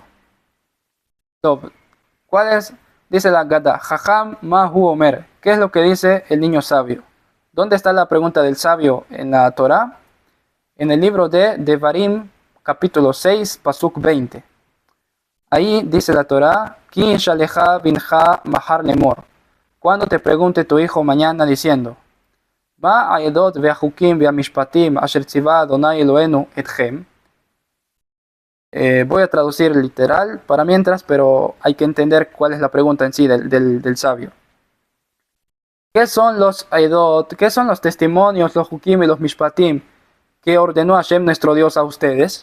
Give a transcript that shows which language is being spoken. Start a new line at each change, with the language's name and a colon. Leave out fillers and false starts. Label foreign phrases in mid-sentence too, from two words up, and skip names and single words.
Spanish: Entonces, ¿cuál es? Dice la Haggadah,
Hebrew: חכם מה הוא אומר.
Spanish: ¿Qué es lo que dice el niño sabio? ¿Dónde está la pregunta del sabio en la Torah? En el libro de Devarim, capítulo 6, pasuk 20. Ahí dice la Torá,
Hebrew: כי ישאלך בנך מחר לאמר.
Spanish: Cuando te pregunte tu hijo mañana diciendo,
Hebrew: מה העדות והחקים והמשפטים אשר צוה אדני אלהינו אתכם.
Spanish: Voy a traducir literal para mientras, pero hay que entender cuál es la pregunta en sí del sabio. ¿Qué son los aedot? ¿Qué son los testimonios, los hukim y los mishpatim que ordenó Hashem nuestro Dios a ustedes?